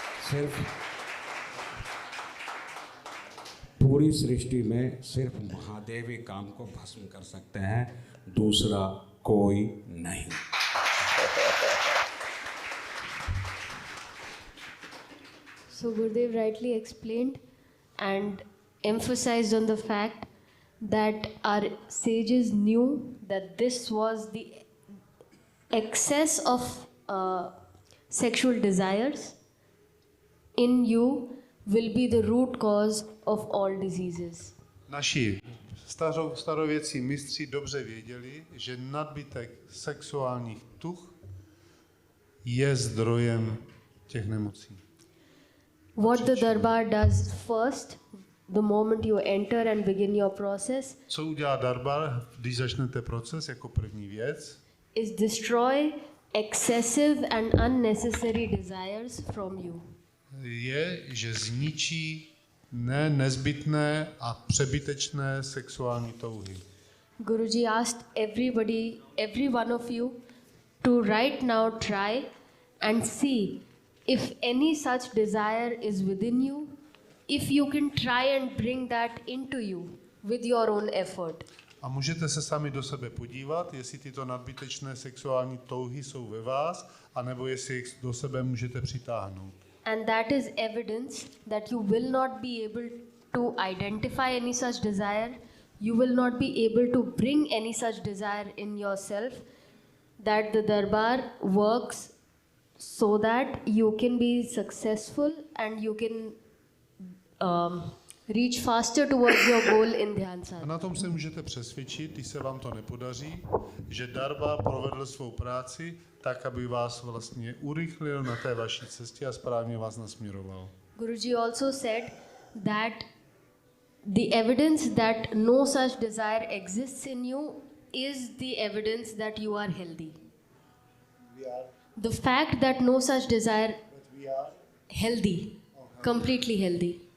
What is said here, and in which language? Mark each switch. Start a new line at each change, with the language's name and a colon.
Hindi: सिर्फ पूरी सृष्टि में सिर्फ महादेव ही काम को भस्म कर सकते हैं, दूसरा कोई नहीं।
English: So Gurudev rightly explained and emphasized on the fact that our sages knew that this was the excess of sexual desires in you will be the root cause of all diseases.
Czech: Naši starověcí mistři dobře věděli, že nadbytek sexuálních tuch je zdrojem těch nemocí.
English: What the darbar does first, the moment you enter and begin your process,
Czech: Co udělá darbar, když začnete proces jako první věc?
English: is destroy excessive and unnecessary desires from you.
Czech: Je, že zničí nezbytné a přebytečné sexuální touhy.
English: Guruji asked every one of you to right now try and see if any such desire is within you, if you can try and bring that into you with your own effort.
Czech: A můžete se sami do sebe podívat, jestli tyto nadbytečné sexuální touhy jsou ve vás, anebo jestli je do sebe můžete přitáhnout.
English: And that is evidence that you will not be able to identify any such desire, you will not be able to bring any such desire in yourself, that the darbar works so that you can be successful and you can reach faster towards your goal in Dhyan
Czech: A
English: Sadhana.
Czech: na tom se můžete přesvědčit, když se vám to nepodaří, že darba provedl svou práci tak, aby vás vlastně urychlil na té vaší cestě a správně vás nasměroval.
English: Guruji also said that the evidence that no such desire exists in you is the evidence that you are healthy. The fact that no such desire healthy, completely healthy.